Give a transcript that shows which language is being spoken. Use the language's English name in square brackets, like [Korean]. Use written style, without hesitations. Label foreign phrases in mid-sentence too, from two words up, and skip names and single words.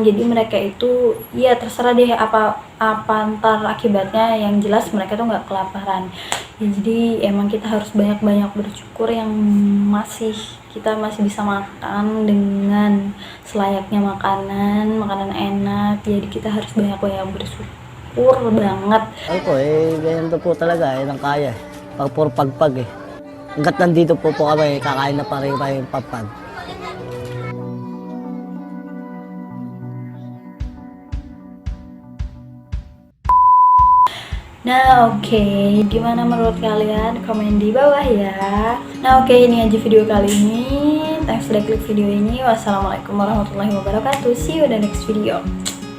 [Indonesian] Jadi mereka itu ya terserah deh apa ntar akibatnya, yang jelas mereka tuh nggak kelaparan. Ya, jadi emang kita harus banyak-banyak bersyukur yang kita masih bisa makan dengan selayaknya makanan enak. Jadi kita harus banyak-banyak bersyukur banget. [Filipino] Ako ganyan po talaga ng kaya. Pag puro pagpag eh. Hanggat nandito po kami, kakain na pa rin kami pagpag. [Indonesian] Nah, oke, gimana menurut kalian? Komen di bawah ya. Nah, oke, ini aja video kali ini. Thanks udah klik video ini. [Arabic] والسلام عليكم ورحمة الله وبركاته. [English] See you in the next video.